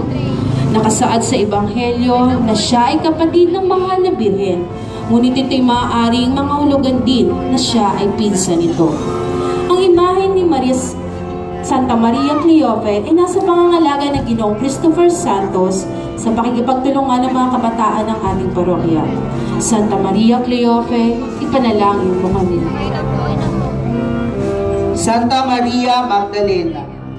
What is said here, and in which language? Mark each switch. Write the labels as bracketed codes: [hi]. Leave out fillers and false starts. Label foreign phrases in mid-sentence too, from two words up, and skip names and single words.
[tl] Nakasaad sa Ebanghelyo na siya ay kapatid ng mahal na birhen, ngunit ito'y maaaring mga hulugan din na siya ay pinsan nito. Ang imahe ni Santa Maria Cleofe ay nasa pangangalaga ng Ginoong Christopher Santos sa pakikipagtulungan ng mga kabataan ng ating parokya. Santa Maria Cleofe, ipanalangin mo kami. Santa Maria Magdalena,